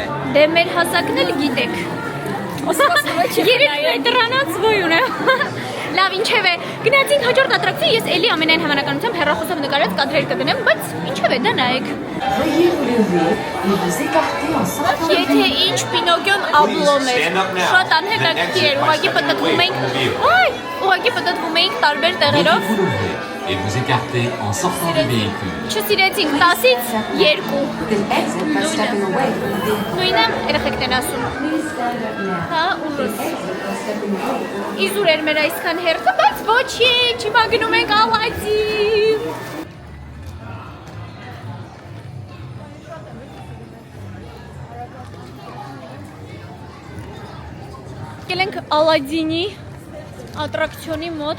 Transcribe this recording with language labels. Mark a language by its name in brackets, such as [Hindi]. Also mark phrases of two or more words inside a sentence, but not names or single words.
[Armenian] Դե մեր հասակն էլ գիտեք։ Երեք դրանից ոյ ունեմ։ Լավ, ինչև է, գնացինք հաջորդ ատրակցիա, ես էլի ամենայն հավանականությամբ հեռախոսով նկարած կադրեր կդնեմ, բայց ինչև է, դա նայեք։ Եթե ինչ Պինոկիոն աբլոմ էր, շատ անհետաքրքիր էր, ուղղակի պտտվում էինք տարբեր տեղերով։ [French] Et vous écartez en sortant du véhicule. [Armenian] Չսիրեցինք 10-ից 2։ Նույնը երեխեքն են ասում։ Հա, ուրս։ Իզուր էր մեր այսքան հերթը, բայց ոչինչ, հիմա գնում ենք Ալադին։ Եկել ենք Ալադինի ատրակցիոնի մոտ։